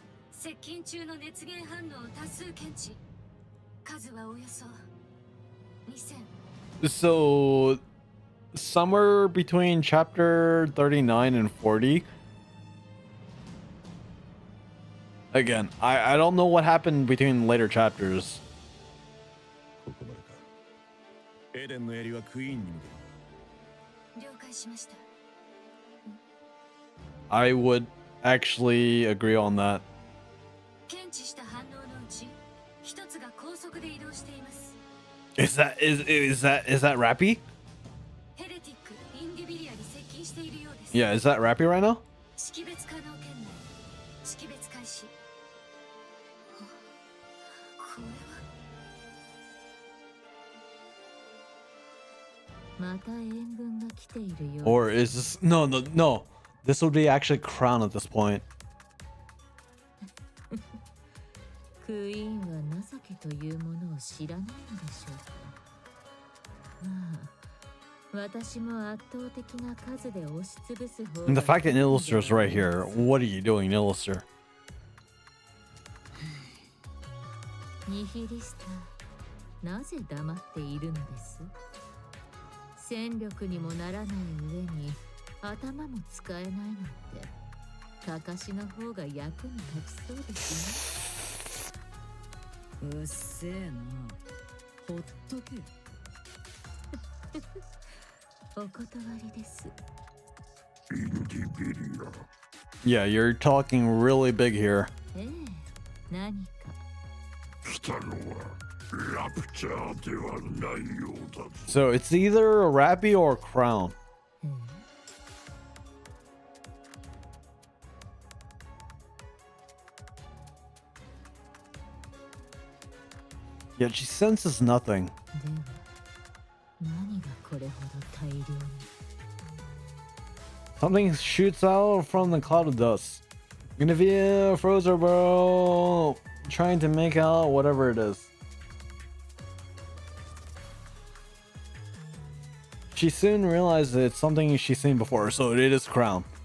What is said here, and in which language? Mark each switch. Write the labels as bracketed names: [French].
[Japanese] 接近中の熱源反応を多数検知。数はおよそ2000。 [English] So, somewhere between chapter 39 and 40. Again, I don't know what happened between later chapters. [Japanese] ここまでか。エデンの槍はクイーンに向ける。了解しました。 [English] I would actually agree on that. [Japanese] 検知した反応のうち一つが高速で移動しています。 [English] Is that Rappy? [Japanese] ヘレティック・インディビリアに接近しているようです。 [English] Yeah, is that Rappy right now? [Japanese] 識別可能圏内。識別開始。これは。また援軍が来ているよ。 [English] Or is this no. This would be actually Crown at this point. [Japanese] クイーンは情けというものを知らないのでしょうか。まあ、私も圧倒的な数で押しつぶす方が。 [English] And the fact that Illuster is right here. What are you doing, Illuster? [Japanese] ニヒリスター、なぜ黙っているのです？戦力にもならない上に頭も使えないなんて、かかしの方が役に立ちそうですね。うっせえな。ほっとけ。お断りです。インディビリア。 [English] Yeah, you're talking really big here. [Japanese] ええ、何か。来たのはラプチャーではないようだ。 [English] So it's either a Rappy or a Crown. Yet she senses nothing. [Japanese] では、何がこれほど大量に。 [English] Something shoots out from the cloud of dust. Guinevere froze her bro, trying to make out whatever it is. She soon realized that it's something she's seen before, so it is Crown.